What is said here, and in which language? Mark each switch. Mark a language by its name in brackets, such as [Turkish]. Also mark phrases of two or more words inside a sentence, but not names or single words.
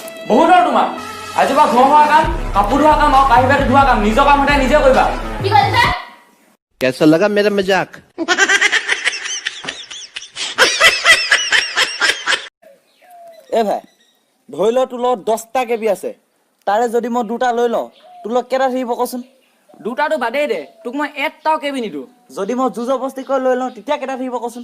[Assamese] বহুত হ'ল তোমাৰ আজি পৰা ঘৰ হোৱা কাম কাপোৰ ধোৱা কাম আৰু কাঁহী বাতি ধোৱা কাম নিজৰ কাম সদায় নিজে কৰিবা কি কৈছা [Hindi] कैसा लगा मेरा मजाक [Assamese] এ ভাই ধৰি ল তোৰ লগত 10টা কেবি আছে তাৰে যদি মই 2টা লৈ লওঁ তোৰ লগত কেইটা থাকিব কচোন দুটাটো বাদেই দে তোক মই এটাও কেবি নিদো যদি মই জুজবস্তি কৰি লৈ লওঁ তেতিয়া কেইটা থাকিব কচোন